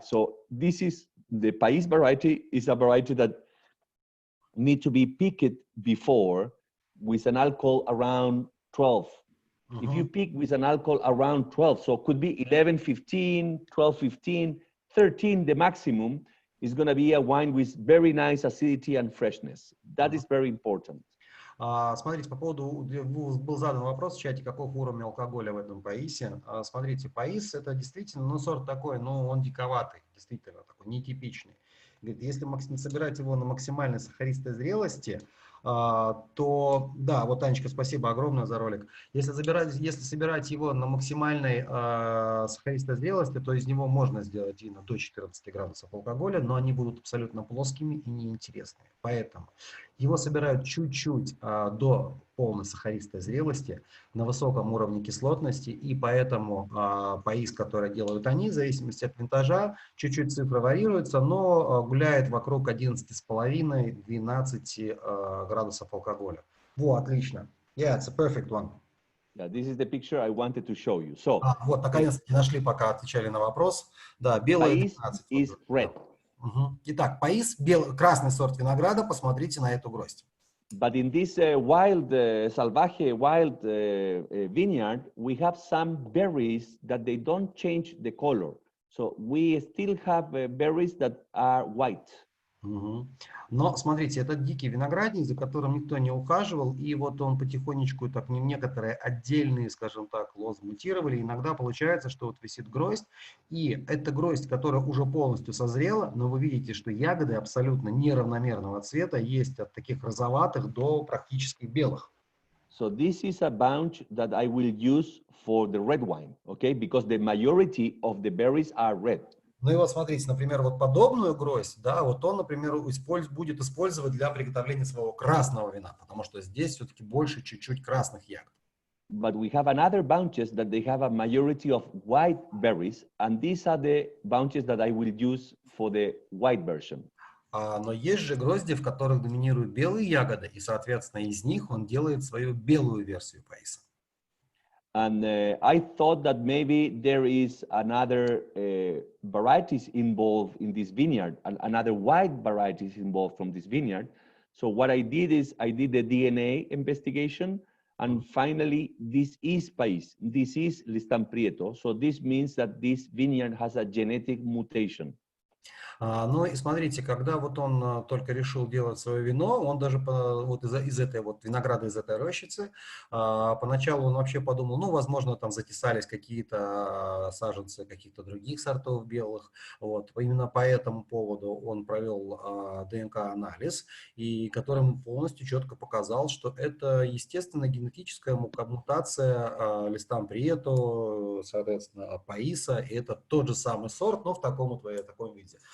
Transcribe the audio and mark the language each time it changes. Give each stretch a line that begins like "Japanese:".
English: So this is the País variety is a variety that need to be picked before with an alcohol around 12. If you pick with an alcohol around 12, so it could be 11, 15, 12, 15, 13, the maximum, is going to be a wine with very nice acidity and freshness. That is very important.
Russian: Смотрите, по поводу, был задан вопрос в чате, каков уровень алкоголя в этом паисе. Смотрите, паис это действительно, ну, сорт такой, ну, он диковатый, действительно такой, нетипичный. Говорит, если собирать его на максимальной сахаристой зрелости, то, да, вот, Анечка, спасибо огромное за ролик. Если собирать его на максимальной сахаристой зрелости, то из него можно сделать вина до 14 градусов алкоголя, но они будут абсолютно плоскими и неинтересными. Поэтому его собирают чуть-чуть до полной сахаристой зрелости на высоком уровне кислотности, и поэтому паис, который делают они, в зависимости от винтажа, чуть-чуть цифры варьируются, но гуляет вокруг 11,5-12 градусов алкоголя. Во, отлично.
English: Yeah, it's a perfect one. Yeah, this is the picture I wanted to show you. So,
Russian: вот, наконец-таки нашли, пока отвечали на вопрос. Да, белое 12.
English: Is red.
Russian: Итак, паис, красный сорт винограда, посмотрите на эту гроздь.
English: But in this wild, salvaje, wild vineyard, we have some berries that they don't change the color. So we still have berries that are white.
Russian: Но смотрите, это дикий виноградник, за которым никто не ухаживал, и вот он потихонечку, так некоторые отдельные, скажем так, лозы мутировали. Иногда получается, что вот висит гроздь, и эта гроздь, которая уже полностью созрела, но вы видите, что ягоды абсолютно неравномерного цвета, есть от таких розоватых до практически белых.
English: So this is a bunch that I will use for the red wine, okay? Because the majority of the berries are red.
Russian: Ну и вот смотрите, например, вот подобную гроздь, да, вот он, например, будет использовать для приготовления своего красного вина, потому что здесь все-таки больше чуть-чуть красных ягод.
English: But we have another bunches that they have a majority of white berries, and these are the bunches that I will use for the white version.
Russian: Но есть же грозди, в которых доминируют белые ягоды, и, соответственно, из них он делает свою белую версию паиса.
English: And I thought that maybe there is another varieties involved in this vineyard, and another white varieties involved from this vineyard. So what I did is I did the DNA investigation, and finally this is País. This is Listan Prieto. So this means that this vineyard has a genetic mutation.
Russian: Ну и смотрите, когда вот он только решил делать свое вино, он даже вот из этой вот винограда, из этой рощицы, поначалу он вообще подумал, ну, возможно, там затесались какие-то саженцы каких-то других сортов белых. Вот. Именно по этому поводу он провел ДНК-анализ, и которым полностью четко показал, что это, естественно, генетическая мутация Listan Prieto, соответственно, паиса, и это тот же самый сорт, но в таком виде.